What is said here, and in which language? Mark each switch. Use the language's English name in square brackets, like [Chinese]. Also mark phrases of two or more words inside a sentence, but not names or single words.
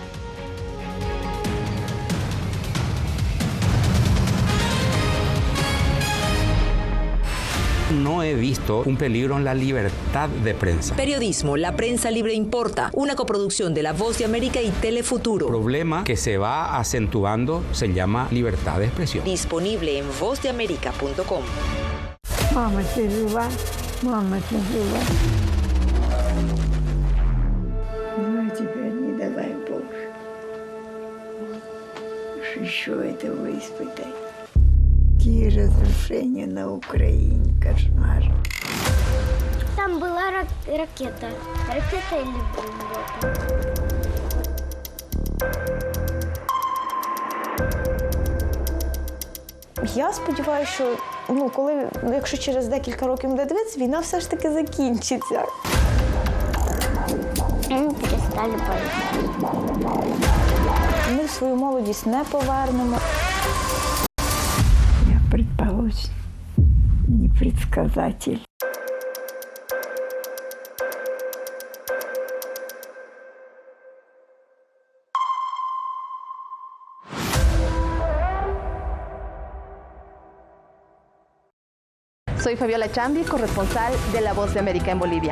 [Spanish] No he visto un peligro en la libertad de prensa. Periodismo, la prensa libre importa. Una coproducción de La Voz de América y Telefuturo. El problema que se va acentuando se llama libertad de expresión. Disponible en vozdeamerica.com. Mama, te roba. Mama, te roba. [Russian] Ну, теперь не давай Боже. Еще этого испытай. Какие разрушения на Украине, кошмар. Там была ракета. Ракета или бомба? [Ukrainian] Я сподіваюся, що якщо через декілька років буде дивитися, війна все ж таки закінчиться. Ми перестали боротися. Ми свою молодість не повернемо. [Russian] Предположим, непредсказатель. [Spanish] Soy Fabiola Chambi, corresponsal de La Voz de América en Bolivia.